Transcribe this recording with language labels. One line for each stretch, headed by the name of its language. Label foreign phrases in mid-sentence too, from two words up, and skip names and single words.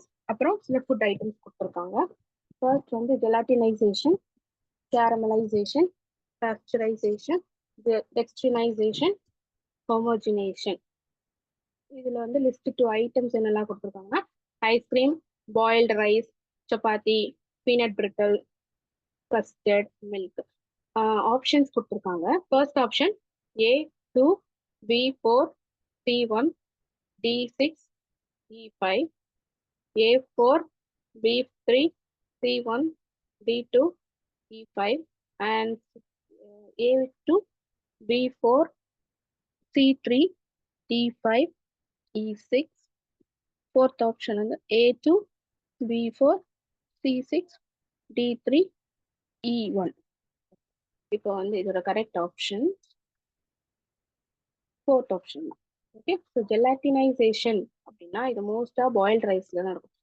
Tamil: அப்புறம் சில
English: food items
Tamil: கொடுத்துருக்காங்க. ஃபர்ஸ்ட் வந்து
English: gelatinisation, caramelisation, pasteurisation, dextrinisation, homogenisation.
Tamil: இதுல வந்து
English: list 2 items
Tamil: என்னெல்லாம் கொடுத்துருக்காங்கன்னா
English: ice cream, boiled rice, chapati, peanut brittle, custard, milk.
Tamil: ஆப்ஷன்ஸ் கொடுத்துருக்காங்க.
English: first option
Tamil: A2, B4, C1, D6, E5, A4, B3, C1, D2, E5 and A2, B4, C3, D5, E6.
English: Fourth option
Tamil: வந்து A2, B4, C6, D3, E1. இப்போ வந்து இதோட
English: correct option fourth option
Tamil: தான்.
English: okay, so gelatinisation
Tamil: அப்படின்னா இது மோஸ்டா
English: boiled rice
Tamil: தான் இருக்கும்.